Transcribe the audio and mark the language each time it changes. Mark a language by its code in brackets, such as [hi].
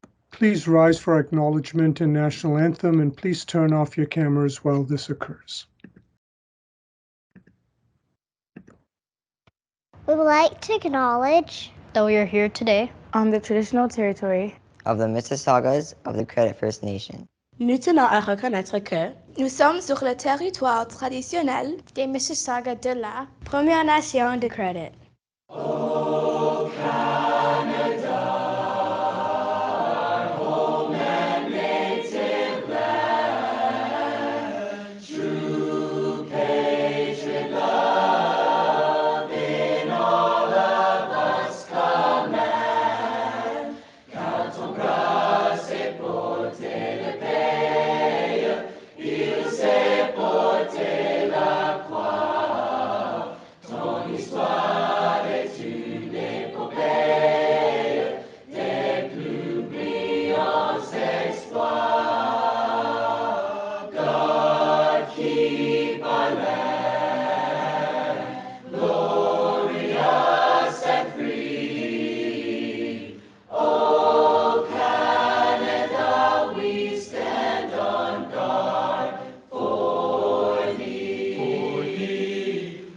[en] Please rise for acknowledgement and national anthem, and please turn off your cameras while this occurs. We would like to acknowledge that we are here today on the traditional territory of the Mississaugas of the Credit First Nation. [fr] Nous tenons à reconnaître que nous sommes sur le territoire traditionnel des Mississaugas de la Première Nation de Credit. [en] Oh, Canada, our home and native land, true patriot love in all of us command. [fr] Quand on grâce est porté le pays, il s'est porté la croix. Ton histoire est une épopée des plus brillants exploits. [en] God keep our land glorious and free. Oh, Canada, we stand on guard for thee.